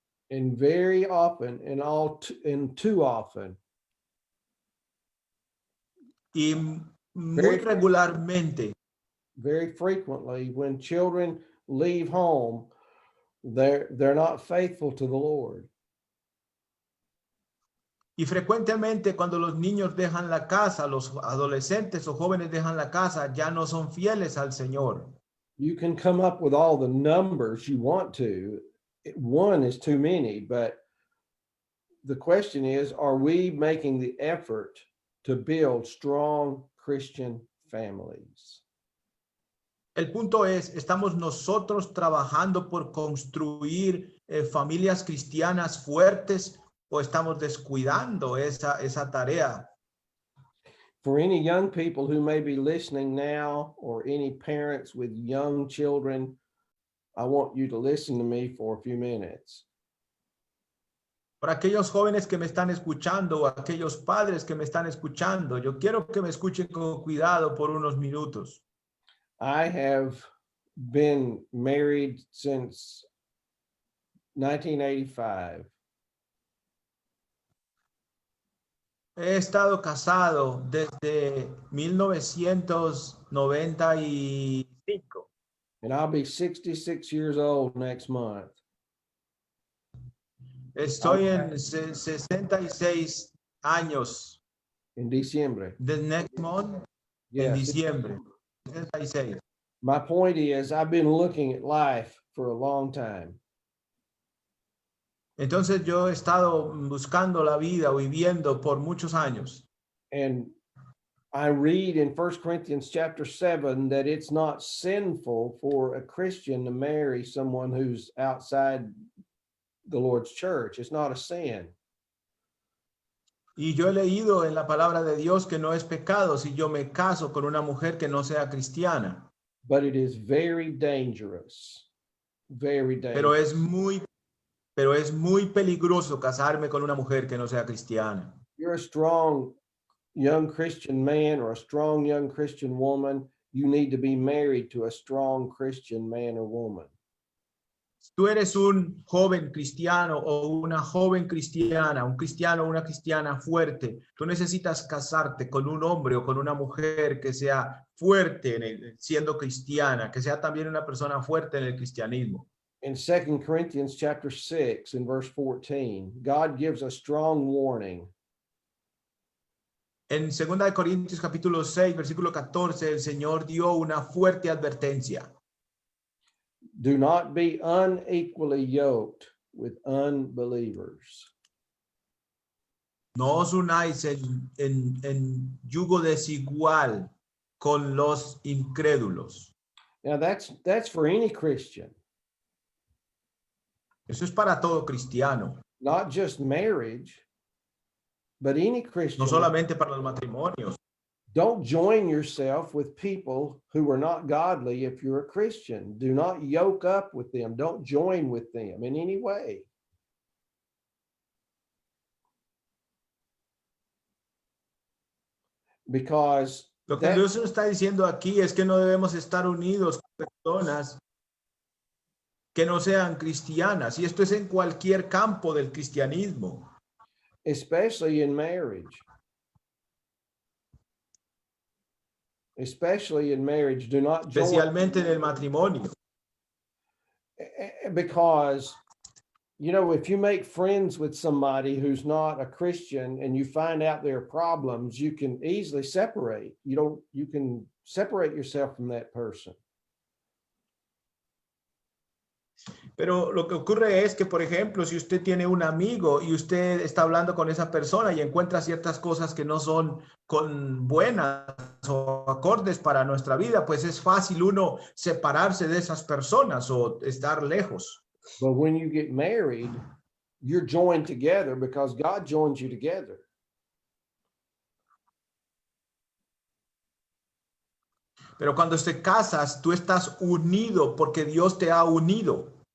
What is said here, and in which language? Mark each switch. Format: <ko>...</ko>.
<en>And very often, and too often,</en> <es>Y muy regularmente,</es> <en>very frequently, when children leave home, they're not faithful to the Lord.</en> <es>y frecuentemente cuando los niños dejan la casa, los adolescentes o jóvenes dejan la casa, ya no son fieles al Señor.</es> <en>You can come up with all the numbers you want to. One is too many, but the question is, are we making the effort to build strong Christian families?</en> <es>El punto es, ¿estamos nosotros trabajando por construir familias cristianas fuertes o estamos descuidando esa tarea?</es> <en>For any young people who may be listening now, or any parents with young children, I want you to listen to me for a few minutes.</en> <es>Para aquellos jóvenes que me están escuchando o aquellos padres que me están escuchando, yo quiero que me escuchen con cuidado por unos minutos.</es> <en>I have been married since 1985.</en> <es>He estado casado desde 1995.</es> <en>And I'll be 66 years old next month.</en> <es>Estoy en 66 años.</es> <en>In December. The next month, Yes.</en> <es>en diciembre. 66.</es> <en>My point is, I've been looking at life for a long time.</en> <es>Entonces yo he estado buscando la vida o viviendo por muchos años.</es> <en>And I read in 1 Corinthians chapter 7 that it's not sinful for a Christian to marry someone who's outside the Lord's church. It's not a sin.</en> <es>Y yo he leído en la palabra de Dios que no es pecado si yo me caso con una mujer que no sea cristiana.</es> <en>But it is very dangerous. Very dangerous.</en> <es>Pero es muy peligroso casarme con una mujer que no sea cristiana.</es> <en>You're a strong young Christian man or a strong young Christian woman, you need to be married to a strong Christian man or woman.</en> <es>Si tú eres un joven cristiano o una joven cristiana, un cristiano o una cristiana fuerte, tú necesitas casarte con un hombre o con una mujer que sea fuerte siendo cristiana, que sea también una persona fuerte en el cristianismo.</es> <en>In 2 Corinthians chapter 6 in verse 14, God gives a strong warning.</en> <es>En 2 Corintios capítulo 6, versículo 14, el Señor dio una fuerte advertencia.</es> <en>Do not be unequally yoked with unbelievers.</en> <es>No os unáis en yugo desigual con los incrédulos.</es> <en>Now that's for any Christian.</en> <es>Eso es para todo cristiano.</es> <en>Not just marriage, but any Christian.</en> <es>No solamente para los matrimonios.</es> <en>Don't join yourself with people who are not godly if you're a Christian. Do not yoke up with them. Don't join with them in any way. Because</en> <es>lo que Dios nos está diciendo aquí es que no debemos estar unidos con personas que no sean cristianas. Y esto es en cualquier campo del cristianismo.</es> <en>Especially in marriage. especially in marriage, do not join,</en> <es>especialmente en el matrimonio.</es> <en>because, you know, if you make friends with somebody who's not a Christian and you find out their problems, you can easily separate. You can separate yourself from that person.</en> <es>Pero lo que ocurre es que, por ejemplo, si usted tiene un amigo y usted está hablando con esa persona y encuentra ciertas cosas que no son buenas o acordes para nuestra vida, pues es fácil uno separarse de esas personas o estar lejos.</es> <en>But when you get married, you're joined together because God joins you together.</en> <es>Pero cuando te casas, tú estás unido porque Dios te ha unido.</es>